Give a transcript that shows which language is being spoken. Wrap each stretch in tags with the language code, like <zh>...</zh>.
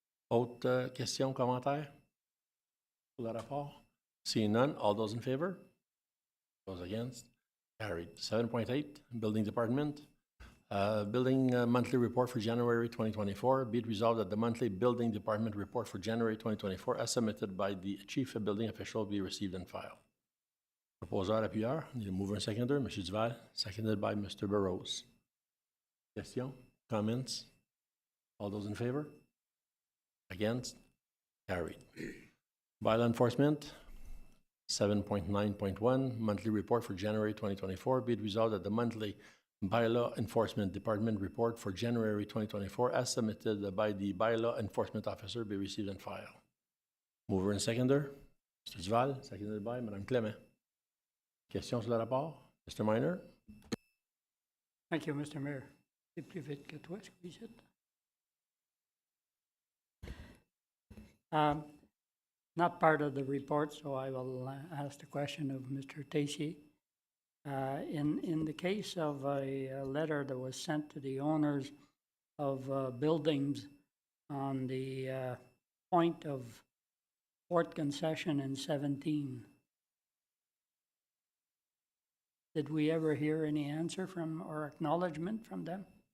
<fr>Autres questions, commentaires pour le rapport?</fr> <en>Seeing none, all those in favor? Those against? Carried. 7.8, Building Department. Building monthly report for January 2024. Be it resolved that the monthly Building Department report for January 2024, as submitted by the Chief Building Official, be received and filed.</en> <fr>Proposeur, appuyeur.</fr> <en>Need a mover and seconder. M. Duval, seconded by Mr. Burrows. Questions? Comments? All those in favor? Against? Carried. Bylaw enforcement. 7.9.1, monthly report for January 2024. Be it resolved that the monthly Bylaw Enforcement Department report for January 2024, as submitted by the Bylaw Enforcement Officer, be received and filed. Mover and seconder. Mr. Duval, seconded by Mme Clément.</en> <fr>Questions sur le rapport?</fr> <en>Mr. Minor? Thank you, Mr. Mayor.</en> <fr>C'est plus vite que toi, excusez.</fr> <en>Not part of the report, so I will ask the question of Mr. Tessier. In the case of a letter that was sent to the owners of buildings on the point of port concession in 17, did we ever hear any answer from or acknowledgement from them?</en>